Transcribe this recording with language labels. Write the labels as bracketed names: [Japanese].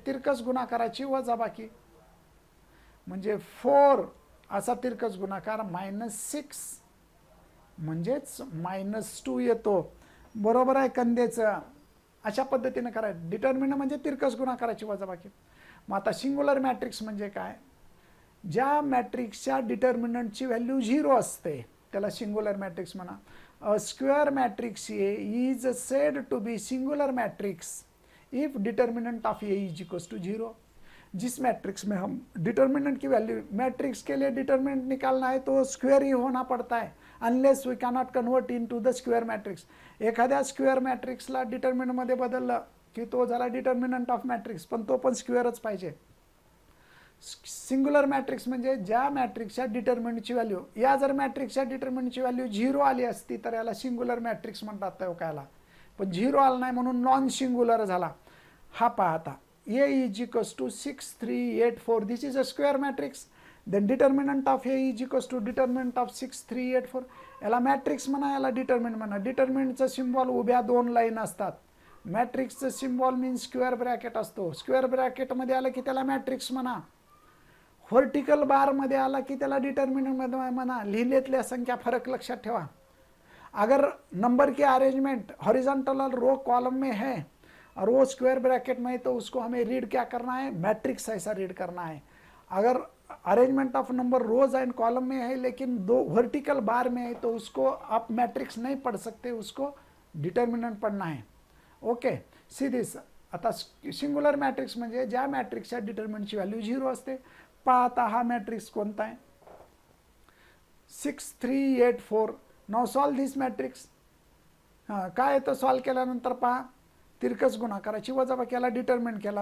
[Marathi] तिरकस गुणाकाराची वजाबाकी म्हणजे 4 असा तिरकस गुणाकार -6 म्हणजेच -2 येतो. बरोबर आहे कंदेचं. अशा पद्धतीनं करायचं. डिटर्मिनंट म्हणजे तिरकस गुणाकाराची वजाबाकी. मग आता सिंग्युलर मॅट्रिक्स म्हणजे काय? ज्या मॅट्रिक्सच्या डिटर्मिनंटची व्हॅल्यू 0 असते त्याला सिंग्युलर मॅट्रिक्स म्हणा. [English] A square matrix A is said to be singular matrix if determinant of A is equals to 0. [Hindi] जिस मैट्रिक्स में हम डिटर्मिनेंट की वैल्यू, मैट्रिक्स के लिए डिटर्मिनेंट निकालना है तो स्क्वेअर ही होना पड़ता है [English] Unless we cannot convert into the square matrix. [Marathi] एखाद्या स्क्वेअर मॅट्रिक्सला डिटर्मिनंटमध्ये बदललं की तो झाला डिटर्मिनंट ऑफ मॅट्रिक्स, पण तो पण स्क्वेअरच पाहिजे. सिंगुलर मॅट्रिक्स म्हणजे ज्या मॅट्रिक्सच्या डिटर्मिनंटची व्हॅल्यू, या जर मॅट्रिक्सच्या डिटर्मिनंटची व्हॅल्यू 0 आली असती तर याला सिंगुलर मॅट्रिक्स म्हणतात त्याला, पण 0 आला नाही म्हणून नॉन सिंगुलर झाला. हा पहा आता [English] A is equals to 6 3 8 4. this is a square matrix. then determinant of A is equals to determinant of 6 3 8 4. [Marathi] याला मॅट्रिक्स म्हणा, याला डिटर्मिनंट म्हणा. डिटर्मिनंटचं सिम्बॉल उभ्या 2 लाईन असतात. मॅट्रिक्सचं सिम्बॉल मीन्स स्क्वेअर ब्रॅकेट असतो. स्क्वेअर ब्रॅकेटमध्ये आलं की त्याला मॅट्रिक्स म्हणा. व्हर्टिकल बारमध्ये आला की त्याला डिटर्मिनंट म्हणा. लिहिलेतल्या संख्या फरक लक्षात ठेवा. [Hindi] अगर नंबर की अरेंजमेंट हॉरिजॉन्टल रो कॉलम में है और वो स्क्वायर ब्रैकेट में है तो उसको हमें रीड क्या करना है, मैट्रिक्स ऐसा रीड करना है. अगर [English] arrangement of number rows and column [Hindi] में है लेकिन 2 वर्टिकल बार में है तो उसको आप मैट्रिक्स नहीं पढ़ सकते, उसको डिटर्मिनंट पढ़ना है. [English] Okay, see this. [Marathi] आता सिंगुलर मॅट्रिक्स म्हणजे ज्या मॅट्रिक्सच्या डिटर्मिनंटची व्हॅल्यू 0 असते. पहा आता हा मॅट्रिक्स कोणता आहे, 6 3 8 4. [English] Now solve this matrix. [Marathi] हां, काय येतं सॉल्व केल्यानंतर पहा, तिरकस गुणाकाराची वजाबाकी, याला डिटर्मिनंट केला.